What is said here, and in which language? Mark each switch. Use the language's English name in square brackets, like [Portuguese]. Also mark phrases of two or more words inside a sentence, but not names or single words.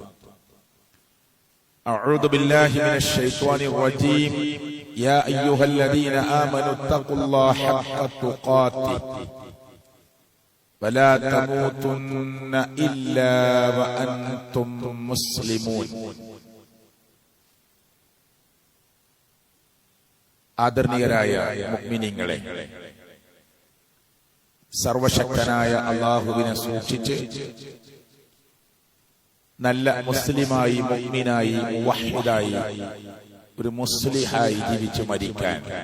[Arabic] أعوذ بالله من الشيطان الرجيم. يا أيها الذين آمنوا اتقوا الله حق تقاته ولا تموتن إلا وأنتم مسلمون. [Malayalam] ആദരണീയരായ മുഅ്മിനീങ്ങളെ, സർവശക്തനായ അല്ലാഹുവിനെ സൂക്ഷിച്ച് നല്ല മുസ്ലിമായി, മുഅ്മിനായി, മുവഹ്ഹിദായി, ഒരു മുസ്ലിഹായി ജീവിച്ചു മരിക്കാൻ